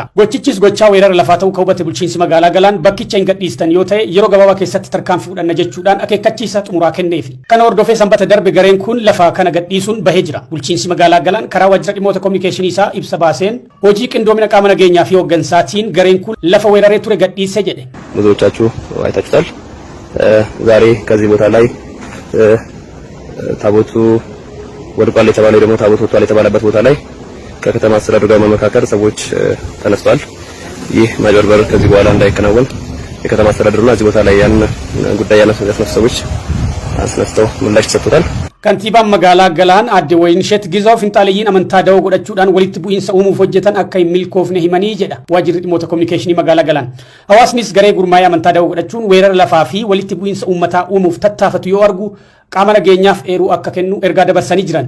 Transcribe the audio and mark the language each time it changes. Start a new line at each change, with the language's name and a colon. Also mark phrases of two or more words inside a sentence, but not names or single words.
Oromo: Gochichis gochaa weerara lafaa ta'uu kan hubate bulchiinsi magaalaa Galaan bakkicha hin gadhiistan yoo ta'e yeroo gabaabaa keessatti tarkaanfii fudhanna jechuudhaan akeekkachiisa xumuraa kenneefi. Kana hordofee sanbata darbe gareen kun lafa kana gadhiisuun bahee jira. Bulchiinsi magaalaa Galaan karaa waajjira dhimmoota kominikeeshinii isaa ibsa baaseen hojii qindoomina qaama nageenyaa fi hooggansaatiin gareen kun lafa weeraree ture gadhiise ጀደ
Amharic: ብዙዎቻችሁ አይታችሁታል። ዛሬ ከዚህ ቦታ ላይ ታቦቱ ወድቋል የተባለው ደግሞ ታቦቱ ወጥቷል የተባለበት ቦታ ላይ ከከተማ አስተዳደሩ ጋር መመካከር ሰዎች ተነስተዋል። ይህ ማጭበርበር ከዚህ በኋላ እንዳይከናወን የከተማ አስተዳደሩና እዚህ ቦታ ላይ ያን ጉዳይ ያነሱ ሰዎች አስነስተው ምላሽ ሰጥተዋል።
Oromo: Kantiibaan magaalaa Galaan Aadde Wayinshet Gizaw finxaaleeyyiin amantaa dawoo godhachuudhaan walitti bu'iinsa uumuuf hojjetan akka hin milkoofne himanii jedha waajjirri dhimmoota kominikeeshinii magaalaa Galaan. Hawaasnis garee gurmaa'ee amantaa dawoo godhachuun weerara lafaa fi walitti bu'iinsa uummataa uumuuf tattaafatu yoo argu qaama nageenyaaf eeruu akka kennu ergaa dabarsanii jiran.